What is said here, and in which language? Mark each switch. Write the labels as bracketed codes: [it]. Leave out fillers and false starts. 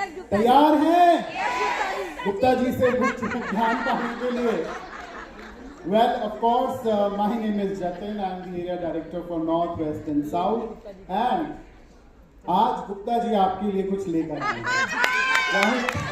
[hi] तैयार हैं गुप्ता जी से कुछ ज्ञान पाने के लिए? [en] Well, of course, my name is Jatin. I am the area director for North, West and South. [hi] And आज गुप्ता जी आपके लिए कुछ लेकर आए हैं।